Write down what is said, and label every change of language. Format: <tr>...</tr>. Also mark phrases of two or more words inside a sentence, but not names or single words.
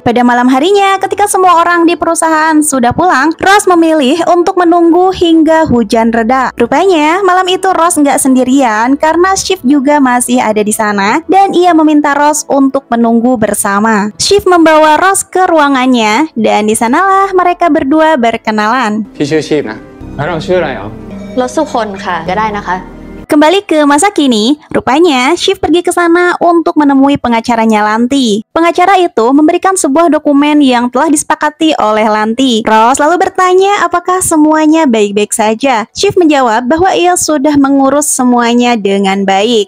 <id>Pada malam harinya, ketika semua orang di perusahaan sudah pulang, Ros memilih untuk menunggu hingga hujan reda. Rupanya malam itu Ros nggak sendirian karena Shiv juga masih ada di sana dan ia meminta Ros untuk menunggu bersama. Shiv membawa Ros ke ruangannya dan di sanalah mereka berdua berkenalan.</id> <th>พี่ชื่อชีพนะแล้วเราชื่ออะไรอ๋อ รถสุคนค่ะก็ได้นะคะ</th> <id>Kembali ke masa kini, rupanya Shiv pergi ke sana untuk menemui pengacaranya Lanti. Pengacara itu memberikan sebuah dokumen yang telah disepakati oleh Lanti. Ros lalu bertanya apakah semuanya baik-baik saja. Shiv menjawab bahwa ia sudah mengurus semuanya dengan baik.</id>